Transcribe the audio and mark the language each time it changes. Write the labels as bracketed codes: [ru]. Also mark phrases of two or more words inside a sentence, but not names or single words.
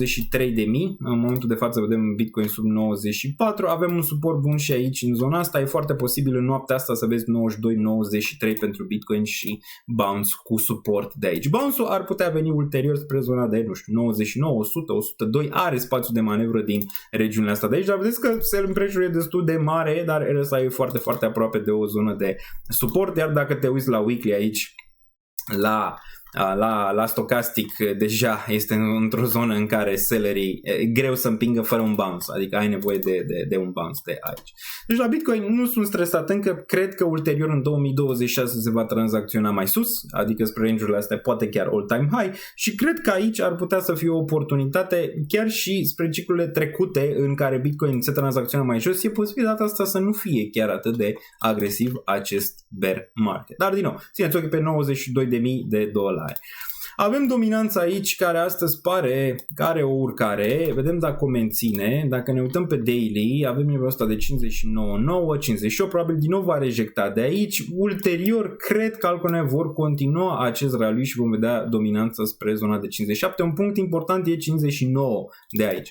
[ro] În momentul de față vedem vedem Bitcoin sub 94, avem un suport bun și aici în zona asta, e foarte posibil în noaptea asta să vezi 92-93 pentru Bitcoin și bounce cu suport de aici. Bounce-ul ar putea veni ulterior spre zona de, nu știu, 99, 100, 102, are spațiu de manevră din regiunile astea de aici, dar vedeți că [en] sell pressure [ro] e destul de mare, dar RSI e foarte, foarte aproape de o zonă de suport, iar dacă te uiți la weekly aici, la stochastic deja este într-o zonă în care sellerii e greu să împingă fără un bounce, adică ai nevoie de un bounce de aici. Deci la Bitcoin nu sunt stresat încă, cred că ulterior în 2026 se va tranzacționa mai sus, adică spre range-urile astea poate chiar [en] all-time high [ro] și cred că aici ar putea să fie o oportunitate chiar și spre ciclurile trecute în care Bitcoin se tranzacționa mai jos, e posibil data asta să nu fie chiar atât de agresiv acest [en] bear market. [ro] Dar din nou, țineți ochii pe $92.000. Avem dominanța aici care astăzi pare că are o urcare, vedem dacă o menține, dacă ne uităm pe daily, avem nivelul ăsta de 59,9, 58, probabil din nou va rejecta de aici, ulterior cred că altcoinele vor continua acest rally și vom vedea dominanța spre zona de 57, un punct important e 59 de aici.